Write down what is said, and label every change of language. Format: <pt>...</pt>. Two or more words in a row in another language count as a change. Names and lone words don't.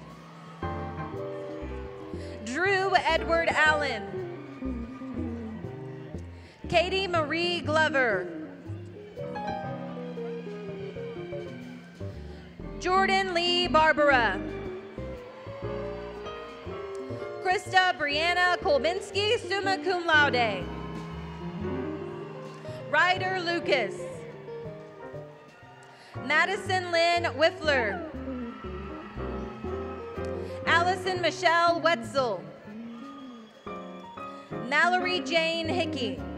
<en>Drew Edward Allen. Katie Marie Glover. Jordan Lee Barbara. Krista Brianna Kolbinski,</en> <la>summa cum laude.</la> <en>Ryder Lucas. Madison Lynn Whiffler. Allison Michelle Wetzel. Mallory Jane Hickey.</en>